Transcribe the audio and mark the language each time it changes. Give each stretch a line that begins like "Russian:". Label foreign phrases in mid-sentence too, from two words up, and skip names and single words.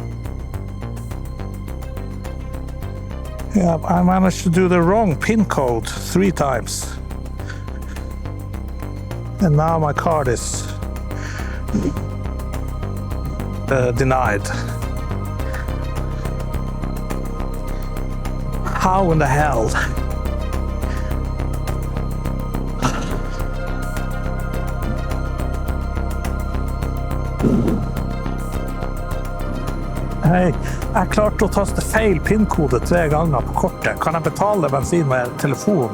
English: Yeah, I managed to do the wrong pin code 3 times. And now my card is denied. How in the hell?
Norwegian: Hei, jeg klarte å taste feil PIN-kode 3 ganger på kortet. Kan jeg betale bensin med telefon?